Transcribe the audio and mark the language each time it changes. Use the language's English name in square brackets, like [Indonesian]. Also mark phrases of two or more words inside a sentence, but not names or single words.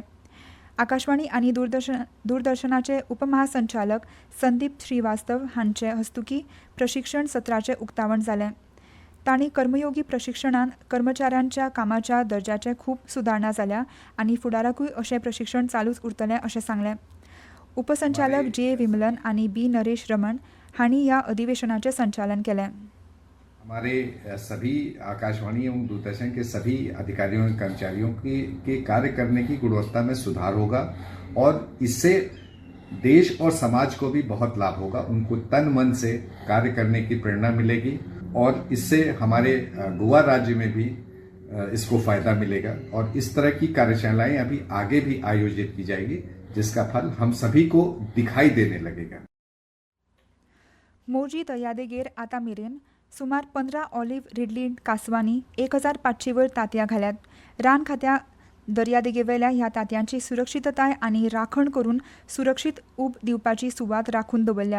[Konkani] आकाशवाणी आनी दूरदर्शनाचे उपमहासंचालक संदीप श्रीवास्तव हांचे हस्तुकीं प्रशिक्षण सत्राचें उक्तावण जालें. तांणी कर्मयोगी प्रशिक्षणान कर्मचाऱ्यांच्या कामाच्या दर्ज्याचे खूब सुदारणा जाल्या आनी फुडाराकूय अशें प्रशिक्षण चालूच उरतलें अशें सांगलें. उपसंचालक J. विमलन आनी B. नरेश रमण हांणी ह्या अधिवेशनाचें संचालन केलें. [Hindi] हमारे सभी आकाशवाणी एवं दूरदर्शन के सभी अधिकारियों और कर्मचारियों के कार्य करने की गुणवत्ता में सुधार होगा और इससे देश और समाज को भी बहुत लाभ होगा. उनको तन मन से कार्य करने की प्रेरणा मिलेगी और इससे हमारे गोवा राज्य में भी इसको फायदा मिलेगा और इस तरह की कार्यशालाएं अभी आगे भी आयोजित की जाएगी जिसका फल हम सभी को दिखाई देने लगेगा. [Konkani] मोरजी दर्यादेगेर आतां मेरेन सुमार 15 ऑलिव्ह रिडली कासवांनी 1500 वयर तांतयां घाल्यात. रान खात्या दर्यादेगेवेल्या ह्या तांतयांची सुरक्षीतताय आनी राखण करून सुरक्षीत उब दिवपाची सुवात राखून दवरल्या.